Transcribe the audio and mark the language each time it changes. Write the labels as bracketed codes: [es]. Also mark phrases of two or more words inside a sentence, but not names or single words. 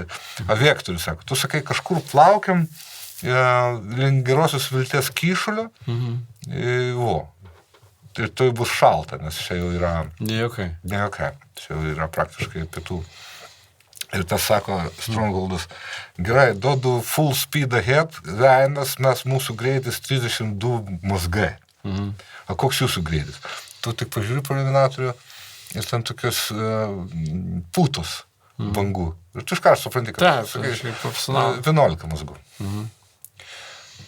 [lt] Vektorius, sako, tu sakai, kažkur plaukiam link Gerosios Vilties kyšulio. Ir tai bus šalta, nes čia jau yra... Nejokai. Čia jau yra praktiškai pietų. Ir tas sako Strongholdas, gerai, duodu [en] full speed ahead, [lt] veinas, mes mūsų greitis 32 mazgai. O koks jūsų greitis? Tu tik pažiūri pro navigatorių ir ten tokios putos bangų. Ir tu iškart supranti, kad 11 mazgų.